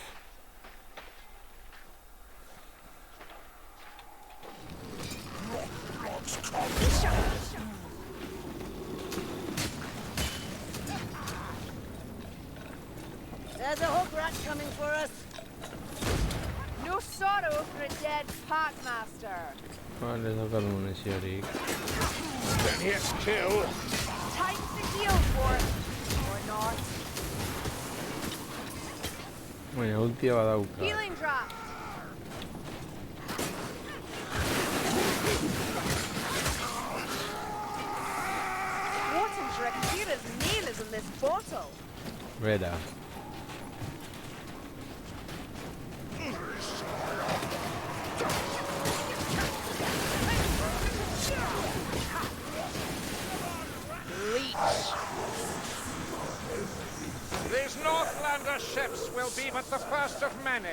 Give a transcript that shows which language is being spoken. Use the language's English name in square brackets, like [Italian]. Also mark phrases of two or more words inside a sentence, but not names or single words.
[English] There's a hook rat coming for us. No sorrow for a dead packmaster. [Basque] Vale, ez daukat muniziorik. [English] Then here's two. Time to heal for it. Or not. [Basque] Baina ultia badauka. [English] Healing draft. Wharton's Rakira's nail is in this bottle. [Basque] Bera. [English] These Northlander ships will be but the first of many.